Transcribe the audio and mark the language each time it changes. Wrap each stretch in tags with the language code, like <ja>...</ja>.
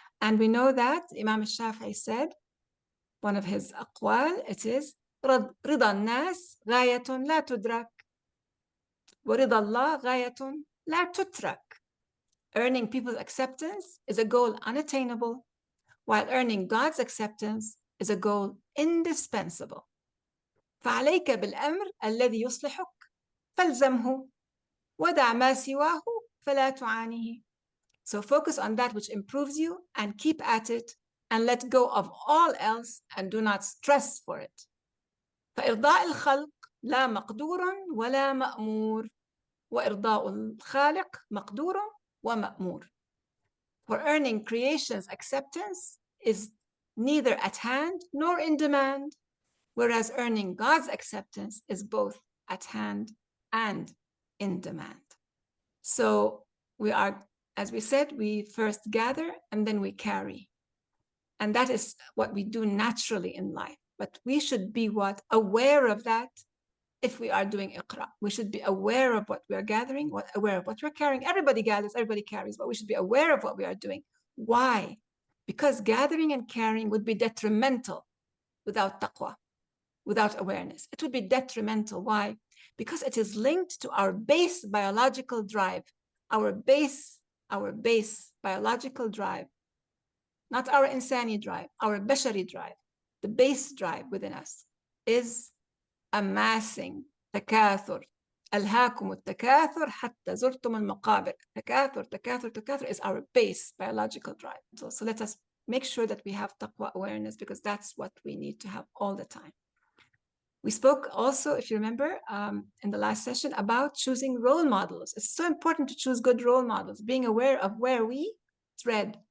<en>And we know that Imam al-Shafi'i said, one of his aqwal, it is,</en> <ar>رضا الناس غاية لا تدرك ورضا الله غاية لا تترك.</ar> <en>Earning people's acceptance is a goal unattainable, while earning God's acceptance is a goal indispensable.</en> <ar>فعليك بالأمر الذي يصلحك فالزمه ودع ما سواه فلا تعانيه.</ar> <en>So focus on that which improves you and keep at it and let go of all else and do not stress for it.</en> <ar>فإرضاء الخلق لا مقدور ولا مأمور وإرضاء الخالق مقدور ومأمور.</ar> <en>For earning creation's acceptance is neither at hand nor in demand, whereas earning God's acceptance is both at hand and in demand. So we are, as we said, we first gather and then we carry. And that is what we do naturally in life. But we should be what? Aware of that. If we are doing Iqra, we should be aware of what we are gathering, aware of what we're carrying. Everybody gathers, everybody carries, but we should be aware of what we are doing. Why? Because gathering and carrying would be detrimental without taqwa, without awareness. It would be detrimental. Why? Because it is linked to our base biological drive, our base biological drive, not our insani drive, our bashari drive. The base drive within us is amassing تكاثر.</en> <ar>ألهاكم التكاثر حتى زرتم المقابر.</ar> <en>تكاثر is our base biological drive. So let us make sure that we have taqwa awareness, because that's what we need to have all the time. We spoke also, if you remember, in the last session about choosing role models. It's so important to choose good role models, being aware of where we tread.</en>